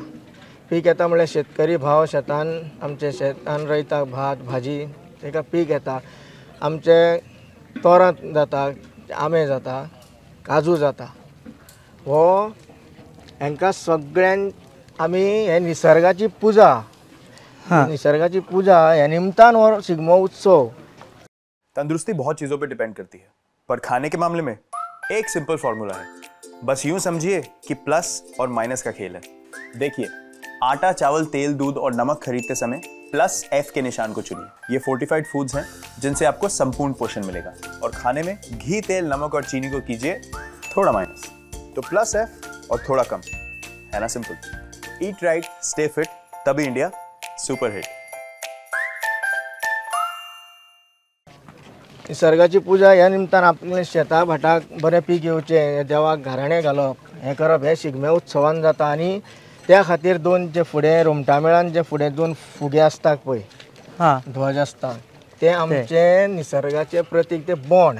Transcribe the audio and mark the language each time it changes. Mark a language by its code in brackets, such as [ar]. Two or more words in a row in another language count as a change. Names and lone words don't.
[kok] पीक येता म्हणल्यार शेतकरी भाव शेतान, आमचे शेतान रोयता भात भाजी, ताका पीक येता. आमचे तोरां जाता, आंबे जाता, काजू जाता. हो हांकां सगळ्यांक आमी हे निसर्गाची पुजा ह्या निमतान हो शिगमो उत्सव. [hi] तंदुरुस्ती बहुत चीजों पे डिपेंड करती है, पर खाने के मामले में एक [en] simple formula [hi] है. बस यूं समझिए कि प्लस और माइनस का खेल है. देखिए, आटा, चावल, तेल, दूध और नमक खरीदते समय [en] plus F [hi] के निशान को चुनिए. ये [en] fortified foods [hi] हैं जिनसे आपको संपूर्ण पोषण मिलेगा. और खाने में घी, तेल, नमक और चीनी को कीजिए थोड़ा माइनस. तो [en] plus F [hi] और थोड़ा कम, है ना सिंपल. [en] Eat right, stay fit, तभी India super hit. [kok] निसर्गाची पुजा ह्या निमतान आपल्या शेता भाटाक बरें पीक येवचें, देवाक घराणें घालप हें करप हें शिगम्या उत्सवान जाता. आनी त्या खातीर दोन जे फुडें रोमटा मेळान जे फुडें दोन फुगे आसतात पळय, ध्वज आसता, ते आमचे निसर्गाचे प्रतीक, ते बोंड.